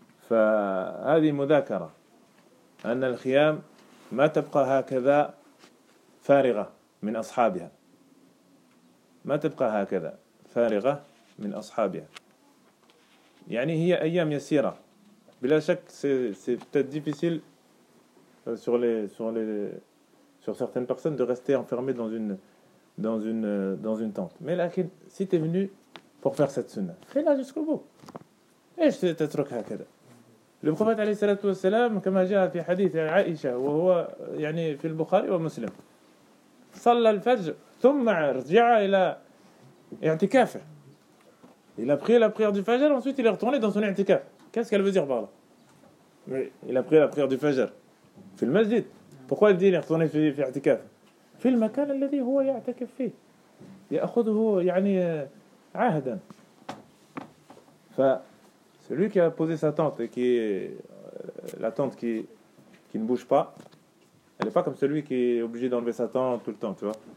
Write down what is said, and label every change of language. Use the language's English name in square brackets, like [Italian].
[Arabic] فهذه مذاكرة، أن الخيام ما تبقى هكذا فارغة من أصحابها، ما تبقى هكذا فارغة من أصحابها، يعني هي أيام يسيرة. بلا شك [French] c'est peut-être difficile sur certaines personnes de rester enfermé dans une tente. Mais [Arabic] لكن [French] si tu es venu pour faire cette sunna, fais-la jusqu'au bout. [Arabic] إيش تترك هكذا؟ [French] Le prophète [Arabic] عليه الصلاة والسلام كما جاء في حديث عائشة وهو يعني في البخاري ومسلم، صلى الفجر ثم رجع إلى اعتكافه. [French] Il a pris la prière du Fajr, ensuite il est retourné dans son i'tikaf. Qu'est-ce qu'elle veut dire par là? Il a pris la prière du Fajr. [Arabic] Fil masjid. [French] Pourquoi elle dit les retourner faire i'tikaf? [Arabic] Fil makan alladhi huwa ya'takif fi. Ya'khudhu yani 'ahdan. [French] Fa celui qui a posé sa tente et qui est la tente qui ne bouge pas, elle n'est pas comme celui qui est obligé d'enlever sa tente tout le temps, tu vois.